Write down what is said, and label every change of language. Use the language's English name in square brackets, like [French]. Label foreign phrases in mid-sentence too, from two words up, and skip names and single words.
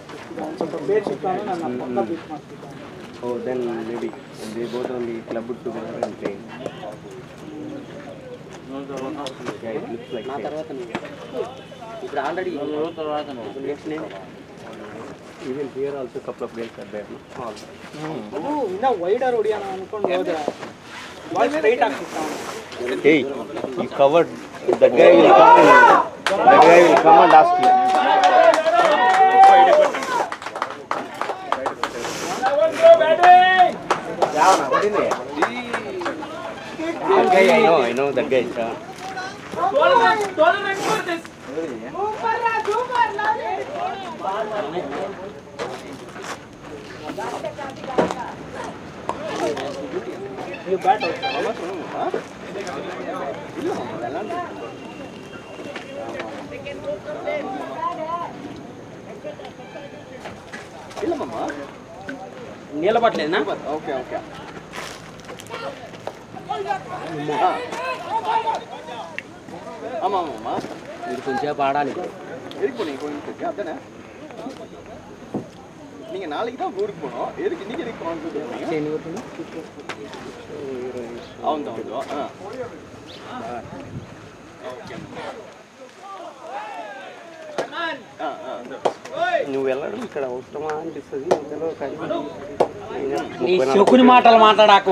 [English] Oh, then maybe they both only clubbed together and playing. Yeah, it looks like same. Even here also couple of players are there. No? [Kannada] wider ಹೊಡಿಯೋಣ ಅನ್ಕೊಂಡು ಹೋದ್ರೆ [English] ball straight [Kannada] ಆಗ್ತಿತ್ತು. [English] Hey, you covered. That guy will come and ask you. That guy, I know that guy. You bat also. [Tamil] ఇల్లమ్మా [Telugu] నిలబడలేనా? [English] okay okay ஆமாம்மா [Telugu] మీరు కొంచెం ఆడాలి. [Tamil] எதுக்கு போனீங்க கோயிலுக்கு அதானே நீங்க நாளைக்கு தான் ஊருக்கு போகணும் எதுக்கு இன்னைக்கு எதுக்கு போகணும் [Telugu] అవును ఓకే నువ్వు వెళ్ళడం ఇక్కడ అవసరమా అనిపిస్తుంది ఇంతలో కానీ నీ శకుని మాటలు మాట్లాడాకు.